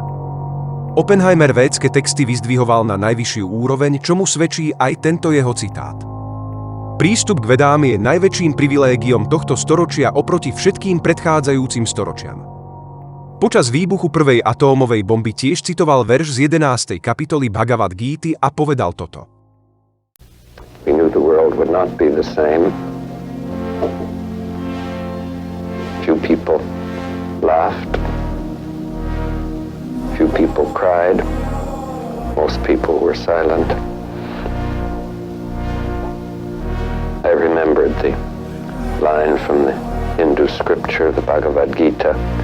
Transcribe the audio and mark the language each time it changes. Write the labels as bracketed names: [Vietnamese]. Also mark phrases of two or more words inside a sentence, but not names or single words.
[Slovak] Oppenheimer védske texty vyzdvihoval na najvyššiu úroveň, čomu svedčí aj tento jeho citát. Prístup k vedám je najväčším privilégiom tohto storočia oproti všetkým predchádzajúcim storočiam. Počas výbuchu prvej atómovej bomby tiež citoval verš z 11. kapitoly Bhagavad Gíty a povedal toto. [English] We knew the world would not be the same. Few people laughed. Few people cried. Most people were silent. I remembered the line from the Hindu scripture, the Bhagavad Gita.